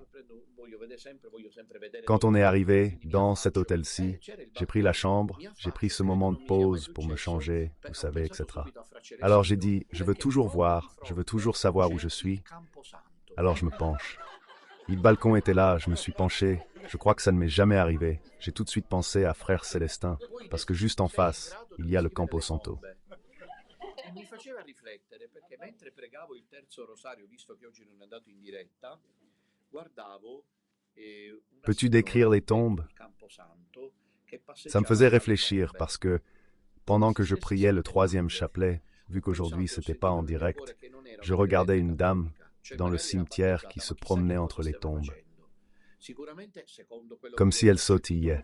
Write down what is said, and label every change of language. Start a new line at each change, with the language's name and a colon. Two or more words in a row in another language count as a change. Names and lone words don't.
French: Quand on est arrivé dans cet hôtel-ci, j'ai pris la chambre, j'ai pris ce moment de pause pour me changer, vous savez, etc. Alors j'ai dit, je veux toujours voir, je veux toujours savoir où je suis. Alors je me penche. Le balcon était là, je me suis penché. Je crois que ça ne m'est jamais arrivé. J'ai tout de suite pensé à Frère Célestin, parce que juste en face, il y a le Campo Santo.
Italian: Mi faceva riflettere perché mentre pregavo il terzo rosario, visto che oggi non è andato in diretta, guardavo
French: Peux-tu décrire les tombes? Ça me faisait réfléchir parce que, pendant que je priais le troisième chapelet, vu qu'aujourd'hui c'était pas en direct, je regardais une dame dans le cimetière qui se promenait entre les tombes, comme si elle sautillait.